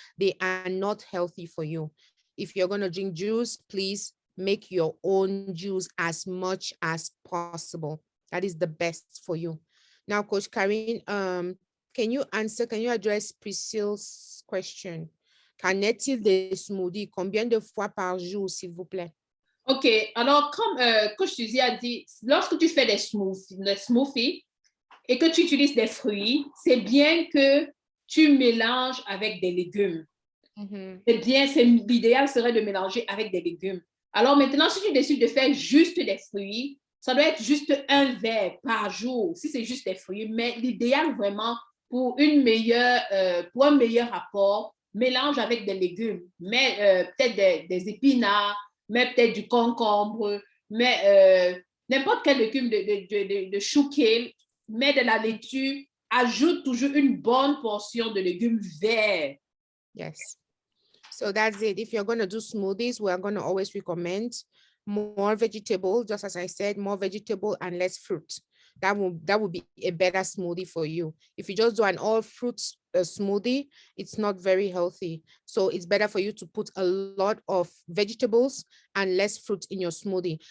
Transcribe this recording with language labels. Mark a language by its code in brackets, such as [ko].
[en] They are not healthy for you. If you're going to drink juice, please make your own juice as much as possible. That is the best for you. Now, Coach Karine, can you address Priscilla's question? [fr] Qu'en est-il des smoothies? Combien de fois par jour, s'il vous plaît? OK, alors comme Coach Suzy a dit, lorsque tu fais des smoothies et que tu utilises des fruits, c'est bien que tu mélanges avec des légumes. Mm-hmm. C'est bien, l'idéal serait de mélanger avec des légumes. Alors maintenant, si tu décides de faire juste des fruits, ça doit être juste 1 verre par jour, si c'est juste des fruits. Mais l'idéal vraiment, pour un meilleur rapport, mélange avec des légumes. Mais peut-être des épinards, mais peut-être du concombre, mais n'importe quel légume de chou kale, mais de la laitue, ajoute toujours une bonne portion de légumes verts. [en] Yes. So that's it. If you're going to do smoothies, we're going to always recommend more vegetable, just as I said, more vegetable and less fruit. That would be a better smoothie for you. If you just do an all fruits smoothie, it's not very healthy. So it's better for you to put a lot of vegetables and less fruit in your smoothie.